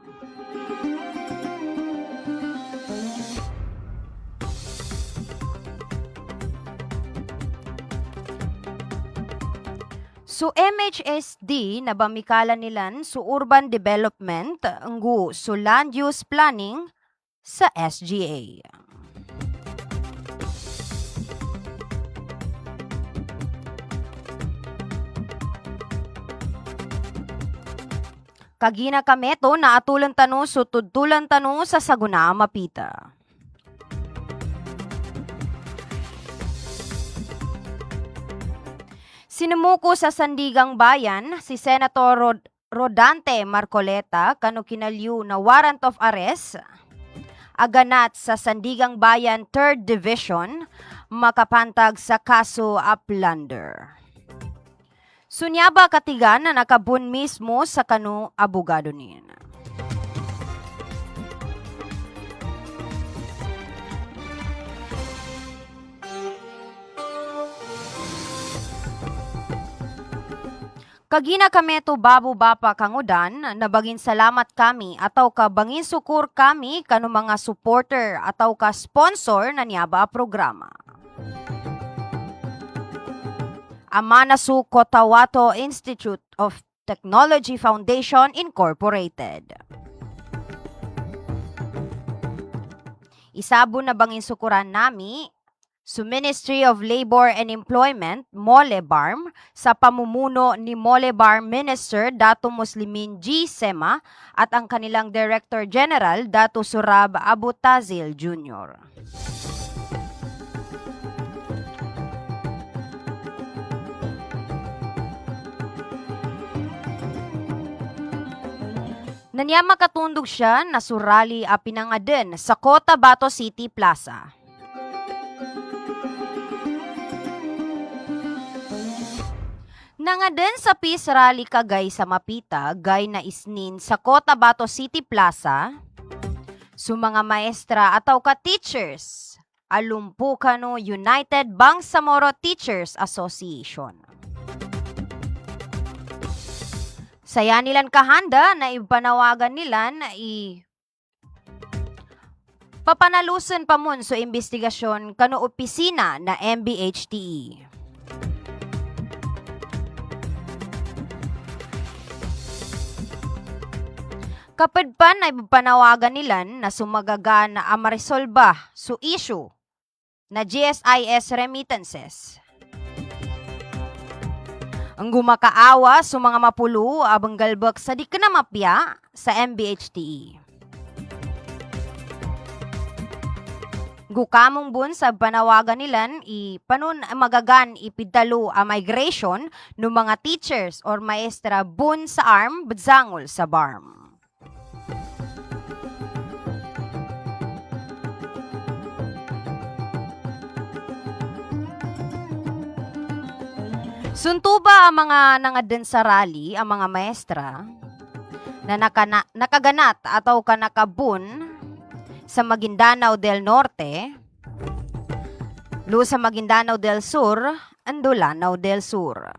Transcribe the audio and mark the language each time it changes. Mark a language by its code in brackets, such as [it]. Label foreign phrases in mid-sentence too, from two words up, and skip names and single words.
[mdh] Su MHSD na bamikala nilan su [en] urban development [mdh] nggu su [en] land use planning [mdh] sa SGA. Kagina kameto na atulan tano su tudtulan tano sa Saguna Mapita. Sinemuko sa Sandigang Bayan si Senator Rodante Marcoleta kanu kinalyu na [en] warrant of arrest [mdh] aganat sa Sandigang Bayan 3rd Division makapantag sa kaso a plunder. Sunyaba katigan na nakabun mismo sa kanu abogado niya. Kagina kameto babu bapa kangudan, nabagin salamat kami ataw ka bangin sukur kami kanu mga supporter ataw ka sponsor na niyaba a programa. Amana su Cotabato Institute of Technology Foundation Incorporated. Isabo na bangin sukuran nami sa Ministry of Labor and Employment, MOLEBARM, [tl] sa pamumuno ni [mdh] MOLEBARM Minister Dato Muslimin G. [tl] Sema at ang kanilang Director General Dato Surab Abutazil Jr. [mdh] Nanya makatundog siya na surali a pinangaden sa Cotabato City Plaza. Nangaden sa [en] peace rally [mdh] kagay sa Mapita, gay na isnin sa Cotabato City Plaza, su mga maestra ataw ka teachers, Alumpukano United Bangsamoro Teachers Association. Saya nilan kahanda na ipanawagan nila na papanalusan pa mun so investigasyon kano opisina na MBHTE. Kapag pa na ipanawagan nila na sumagaga na amaresolba so issue na GSIS remittances. Ang gumakaawa sa mga mapulo abang galbak sa di ka na mapya sa MBHTE. Gukamong bun sa panawagan nilan ipanun magagan ipidalo a migration ng mga teachers or maestra bun sa arm badzangol sa BARM. Suntuba ang mga nangaden sa rally, ang mga maestra, na nakaganat ataw ka nakabun sa Maguindanao del Norte, sa Maguindanao del Sur, ando Lanao del Sur.